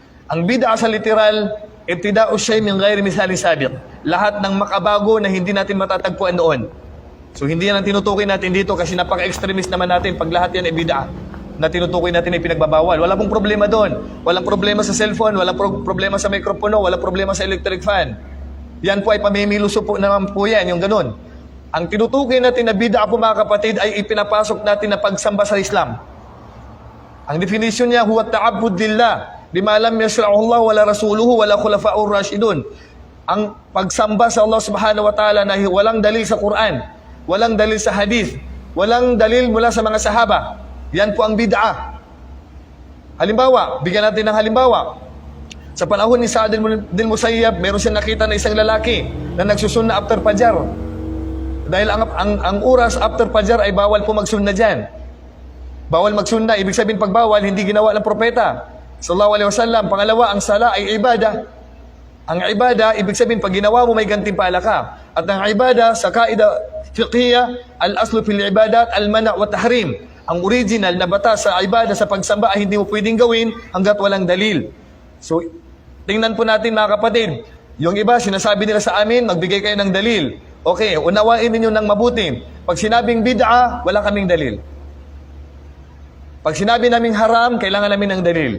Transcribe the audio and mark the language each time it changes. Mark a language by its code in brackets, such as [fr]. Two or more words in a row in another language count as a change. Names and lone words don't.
[tl] Ang bid'a sa literal, [ar] ابتداء شيء من غير مثال سابق. [tl] Lahat ng makabago na hindi natin matatagpuan noon. So hindi yan ang tinutukoy natin dito kasi napaka-extremist naman natin pag lahat yan ay bid'a na tinutukoy natin ay pinagbabawal. Wala pong problema doon. Walang problema sa cellphone, walang problema sa mikropono, walang problema sa electric fan. Yan po ay pamimiluso po naman po yan, yung ganun. Ang tinutukoy natin na bid'a po mga kapatid ay ipinapasok natin na pagsamba sa Islam. Ang definition niya, [ar] هو تعبد لله بما لم يشرعه الله ولا رسوله ولا خلفاء الراشدون. [tl] Ang pagsamba sa Allah [ar] سبحانه وتعالى [tl] na walang dalil sa Quran, walang dalil sa hadith, walang dalil mula sa mga sahaba. Yan po ang bid'a. Halimbawa, bigyan natin ng halimbawa. Sa panahon ni Sa'd bin Musayyab, meron siyang nakita na isang lalaki na nagsusunna after Fajr. Dahil ang oras after Fajr ay bawal po magsunna dyan. Bawal magsunna, ibig sabihin pag bawal, hindi ginawa ng propeta [ar] صلى الله عليه وسلم. [tl] Pangalawa, ang sala ay ibada. Ang ibada, ibig sabihin pag ginawa mo may gantimpala ka. At ang ibada sa [ar] قاعدة فقهية, الأصل في العبادات المنع والتحريم. [tl] Ang original na batas sa ibada sa pagsamba ay hindi mo pwedeng gawin hanggat walang dalil. So, tingnan po natin mga kapatid. Yung iba, sinasabi nila sa amin, magbigay kayo ng dalil. Okay, unawain ninyo ng mabuti. Pag sinabing bid'a, wala kaming dalil. Pag sinabi naming haram, kailangan namin ng dalil.